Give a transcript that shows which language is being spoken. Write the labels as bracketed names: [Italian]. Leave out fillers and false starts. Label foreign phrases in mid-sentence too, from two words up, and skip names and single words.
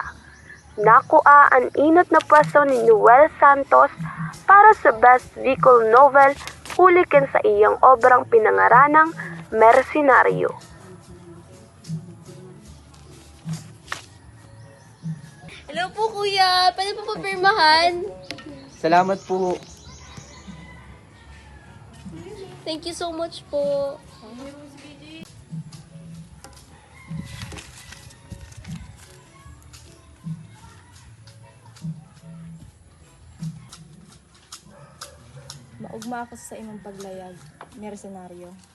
[Bikol] Nakua ang inot na pwesto ni Noel Santos para sa Best Bicol Novel, ulikin sa iyang obrang pinangaranang Mercenaryo. [Filipino] Hello po, kuya. Pwede po papirmahan? Salamat po. [English] Thank you so much po. [Bikol] Maugma ako sa imong paglayag, mercenaryo.